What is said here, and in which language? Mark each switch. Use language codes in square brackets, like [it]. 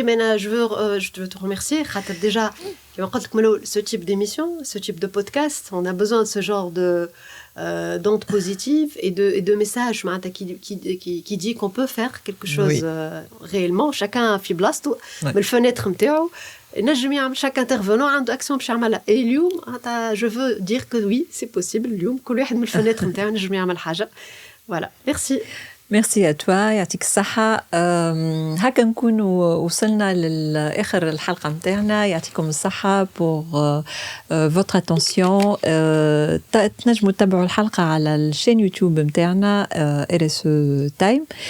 [ar] أنا [fr] je veux te remercier. [ar] خاطر [fr] déjà ce type d'émission, ce type de podcast, on a besoin de ce genre d'ondes positives et de messages qui dit qu'on peut faire quelque chose réellement. Chacun [ar] في بلاصتو من الفنêtre نتاعو نجم يعمل. [fr] chaque intervenant [ar] عنده [fr] action [ar] باش يعملها. [fr] Et [ar] اليوم [fr] je veux dire que oui, c'est possible. [ar] اليوم كل واحد من الفنêtre نتاعو نجم يعمل حاجة. [fr] Voilà. Merci. Merci à toi, [ar] يعطيك الصحة. هكا نكونوا وصلنا لآخر الحلقة متاعنا. يعطيكم الصحة [fr] pour votre attention. [ar] تنجموا تتابعوا الحلقة على الشين يوتيوب متاعنا RSE Time.